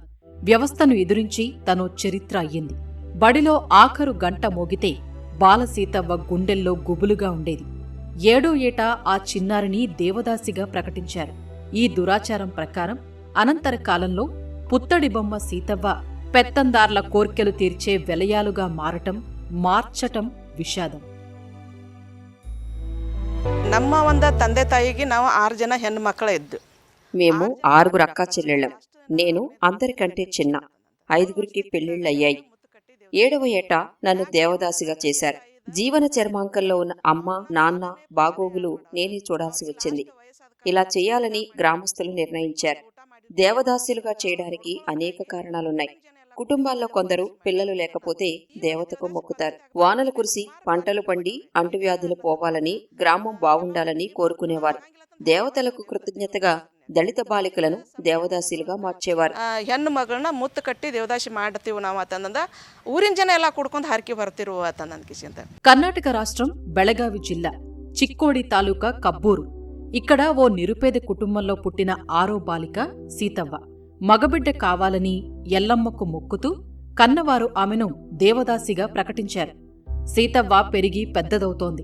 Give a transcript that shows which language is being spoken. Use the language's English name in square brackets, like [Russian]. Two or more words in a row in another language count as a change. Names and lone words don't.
[Telugu] వ్యవస్థను ఎదురించి తనో చరిత్ర అయ్యింది. బడిలో ఆఖరు గంట మోగితే బాలసీతవ్వ గుండెల్లో గుబులుగా ఉండేది. 7వ ఏట ఆ చిన్నారిని దేవదాసిగా ప్రకటించారు. ఈ దురాచారం ప్రకారం అనంతర కాలంలో పుత్తడి బొమ్మ సీతవ్వ పెత్తందార్ల కోర్కెలు తీర్చే వెలయాలుగా మార్చటం విషాదం. [Kannada] ನಮ್ಮ ತಂದೆ ತಾಯಿಗೆ ನಾವು 6 ಜನ ಹೆಣ್ಣು ಮಕ್ಕಳ ಇದ್ದು. [Telugu] మేము 6 అక్కా చెల్లెళ్ళం. నేను అందరికంటే చిన్న. 5గురికి పెళ్లిళ్ళయ్యాయి. 7వ ఏట నన్ను దేవదాసిగా చేశారు. జీవన చర్మాంకంలో ఉన్న అమ్మ, నాన్న బాగోగులు నేనే చూడాల్సి వచ్చింది. ఇలా చేయాలని గ్రామస్తులు నిర్ణయించారు. దేవదాసులుగా చేయడానికి అనేక కారణాలున్నాయి. కుటుంబాల్లో కొందరు పిల్లలు లేకపోతే దేవతకు మొక్కుతారు. వానలు కురిసి పంటలు పండి అంటువ్యాధులు పోవాలని, గ్రామం బావుండాలని కోరుకునేవారు. దేవతలకు కృతజ్ఞతగా దళిత బాలికలను దేవదాసులుగా మార్చేవారు. [Kannada] ಹೆಣ್ಣು ಮಗಳನ್ನ ಮುತ್ತು ಕಟ್ಟಿ ದೇವದಾಸಿ ಮಾಡ್ತೀವಿ ನಾವು ಅಂತಂದ ಊರಿನ ಜನ ಎಲ್ಲ ಕುಡ್ಕೊಂಡು ಹರಕೆ ಬರ್ತಿರು ಅಂತ. [Telugu] కర్ణాటక రాష్ట్రం బెళగావి జిల్లా చిక్కోడి తాలూకా కబ్బూరు. ఇక్కడ ఓ నిరుపేద కుటుంబంలో పుట్టిన 6వ బాలిక సీతవ్వ. మగబిడ్డ కావాలని ఎల్లమ్మకు మొక్కుతూ కన్నవారు ఆమెను దేవదాసిగా ప్రకటించారు. సీతవ్వ పెరిగి పెద్దదవుతోంది.